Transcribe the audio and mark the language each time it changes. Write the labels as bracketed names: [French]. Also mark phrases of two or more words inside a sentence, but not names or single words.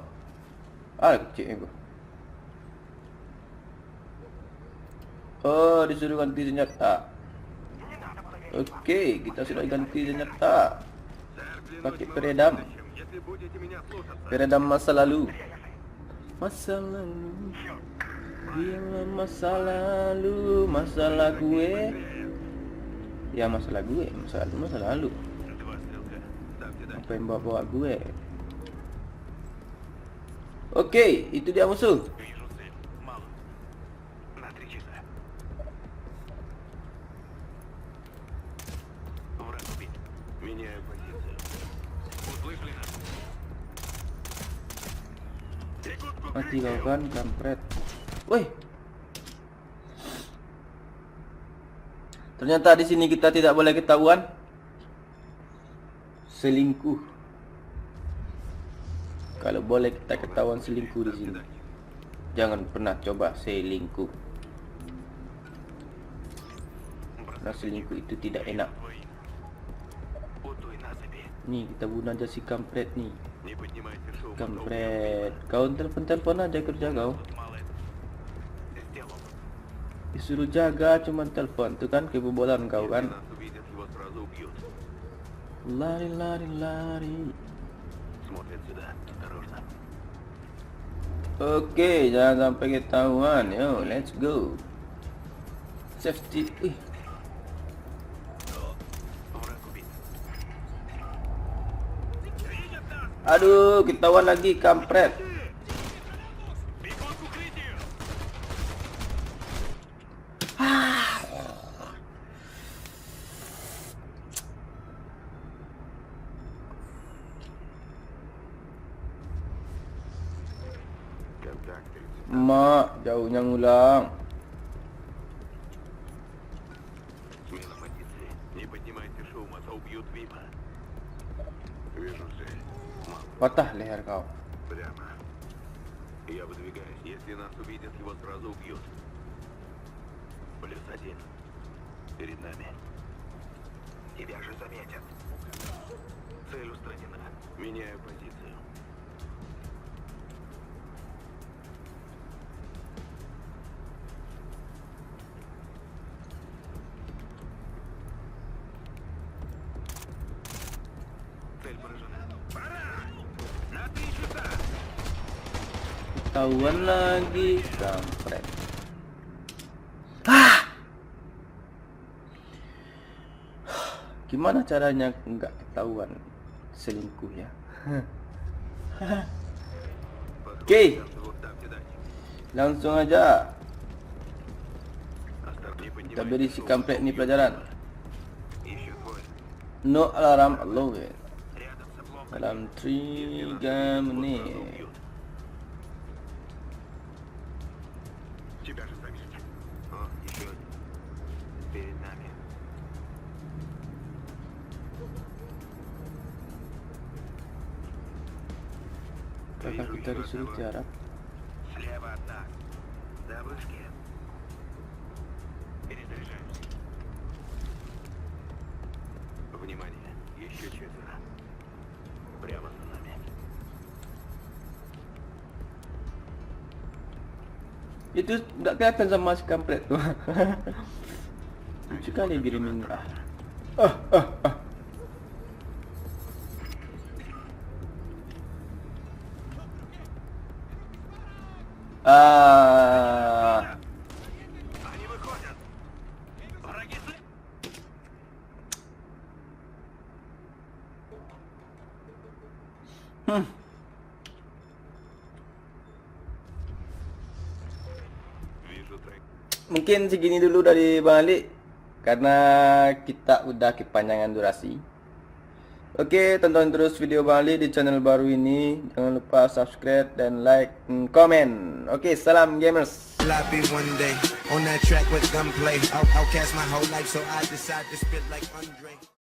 [Indonesian] Kecil gua. Oh, disuruh ganti senjata. Oke, kita sudah ganti senjata. [Russian] Сэр, [Indonesian] Pakai [Russian] клянусь [Indonesian] peredam. [Russian] вам будущим, если будете меня слушаться. [Indonesian] Peredam masa lalu. Masa lalu. Biarlah masa lalu, masalah gue. Ya masalah gue, masa lalu. 2 стрелка. Ставьте датчик. Apa yang bawa gue? Oke, itu dia musuh. [Russian] Вижу цель. Мало. На 3 часа. Враг убит. Меняю позицию. Услышали нас? Бегут к [Indonesian] Mati kau [Russian] укрытию. [Indonesian] kan, kampret. Woi. Ternyata di sini kita tidak boleh ketahuan selingkuh. Kalau boleh kita ketahuan selingkuh di sini. Jangan pernah coba selingkuh. Karena selingkuh itu tidak enak. [Russian] Путуй насыпи. [Indonesian] Nih kita bunuh aja si kampret nih. [Russian] Не поднимайте шум. [Indonesian] Kampret. Kau telepon aja kerja kau. [Russian] Тут мало это. Сделал. [Indonesian] Disuruh jaga cuman telepon. Itu kan kebobolan kau [Russian] Если [Indonesian] kan. [Russian] нас увидят, его сразу убьют. [Indonesian] Lari lari lari. [Russian] Смотрят сюда. Осторожно. [Indonesian] Oke, jangan sampai ketahuan. [English] Yo, let's go. Safety. [Russian] Враг убит. [Indonesian] Aduh, ketahuan lagi kampret. [Russian] Бегут к укрытию. Контакт 30. [Indonesian] Mak, jauhnya ngulang. [Russian] Смена позиции. Не поднимайте шум, а то убьют Вима. Вижу цель. Мало. [Indonesian] Patah leher kau. [Russian] Прямо. Я выдвигаюсь. Если нас увидят, его сразу убьют. +1. Перед нами. Тебя же заметят. Цель устранена. Меняю позицию. Цель поражена. Пора! На 3 часа! [Indonesian] Ketahuan lagi kampret. Gimana caranya nggak ketahuan selingkuh ya? Oke, [Russian] Вот ставьте датчик. [Indonesian] langsung aja [Russian] Осторожно, не [Indonesian] kita [Russian] поднимайте [Indonesian] beri si [Russian] шум. [Indonesian] kampret ini pelajaran. [Russian] Еще двое. [English] No alarm allowed. [Russian] Рядом с обломком. [Indonesian] Dalam [Russian] Если нас [Indonesian] 3 [Russian] увидят, его [Indonesian] menit. [Russian] сразу убьют. Тебя же заметят. О, еще один. Перед нами. Kakak kita disuruh tiarap. Слева от нас. На вышке. Перезаряжаемся. Еще четверо. Прямо за нами. [Indonesian] Itu tak kelihatan sama si kampret tu. Lucu kali diri minta. [Russian] Они выходят. Враги слева. Вижу трек. [Indonesian] Mungkin segini dulu dari Bang Alik karena kita udah kepanjangan durasi. Oke, tonton terus video Bang Ali di channel baru ini. Jangan lupa subscribe dan like dan komen. Oke, salam gamers. [English] Sloppy one day on that track with gunplay. Outcast my whole life, so I decide to spit like Andre.